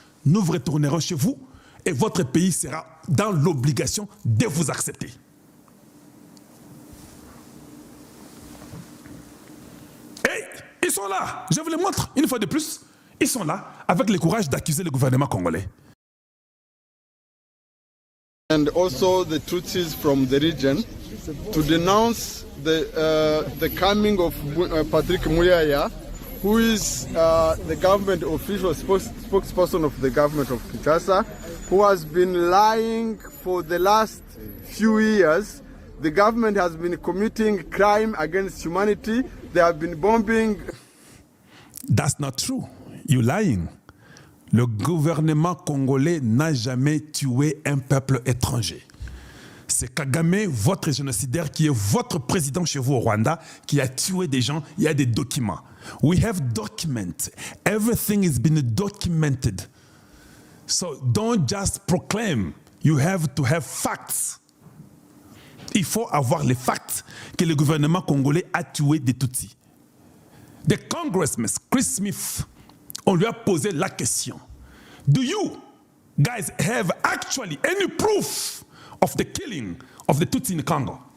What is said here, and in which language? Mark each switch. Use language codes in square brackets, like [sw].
[fr] Nous vous retournerons chez vous et votre pays sera dans l'obligation de vous accepter. Et ils sont là. Je vous les montre une fois de plus. Ils sont là avec le courage d'accuser le gouvernement congolais. [en] And also the Tutsis from the region to denounce the coming of Patrick Muyaya, who is the government official spokesperson of the government of Kinshasa, who has been lying for the last few years. The government has been committing crime against humanity. They have been bombing. That's not true. You're lying. [fr] Le gouvernement congolais n'a jamais tué un peuple étranger. C'est Kagame, votre génocidaire, qui est votre président chez vous au Rwanda, qui a tué des gens. Il y a des documents. [en] We have documents. Everything has been documented. So don't just proclaim. You have to have facts. [fr] Il faut avoir les facts que le gouvernement congolais a tué des Tutsis. [en] The congressman, [fr] Chris Smith, on lui a posé la question. [en] Do you guys have actually any proof of the killing of the Tutsi in Congo?